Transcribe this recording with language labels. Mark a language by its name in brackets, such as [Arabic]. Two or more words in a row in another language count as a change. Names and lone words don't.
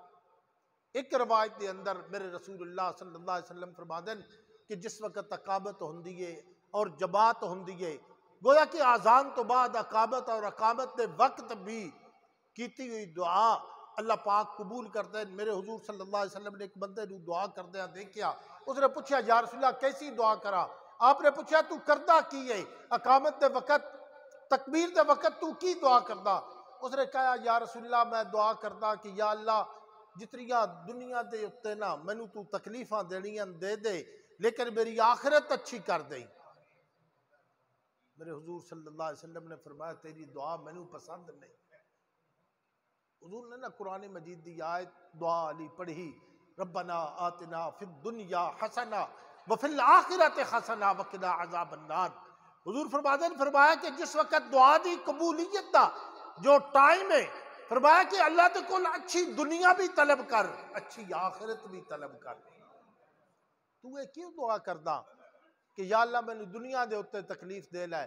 [Punjabi] ایک روایت دے اندر میرے [Arabic] رسول اللہ صلی اللہ علیہ وسلم [Punjabi] فرماتے ہیں کہ جس وقت اقامت ہوندی ہے اور جماعت ہوندی ہے، گویا کہ آزان تو بعد اقامت اور اقامت دے وقت بھی کیتی ہوئی دعا اللہ پاک قبول کرتے ہیں۔ میرے حضور [Arabic] صلی اللہ علیہ وسلم [Punjabi] نے ایک بندے نو دعا کردے دیکھیا، اس نے پوچھا [Arabic] یا رسول اللہ [Punjabi] کیسی دعا کرا؟ آپ نے پوچھا تو کردہ کی ہے اقامت دے وقت، تکبیر دے وقت تو کی دعا کردہ؟ اس نے کہا [Arabic] یا رسول اللہ [Punjabi] میں دعا کردہ کہ [Arabic] یا اللہ [Punjabi] جتنیاں دنیا دے اتے نا مینوں تو تکلیفاں دینیاں دے دے، لیکن میری آخرت اچھی کر دے۔ میرے حضور [Arabic] صلی اللہ علیہ وسلم [Punjabi] نے فرمایا تیری دعا مینوں پسند نہیں۔ حضور نے نا قرآن مجید دی آیت دعا علی پڑھی، [Arabic] ربنا آتنا فی الدنیا حسنہ وفی الآخرۃ حسنہ وقنا عذاب النار۔ [Punjabi] حضور فرمایا کہ جس وقت دعا دی قبولیت دا جو ٹائم ہے، فرمایا کہ اللہ تے کول اچھی دنیا بھی طلب کر، اچھی آخرت بھی طلب کر۔ تو یہ کیوں دعا کردا کہ [Arabic] یا اللہ [Punjabi] میں دنیا دے اتے تکلیف دے لائے؟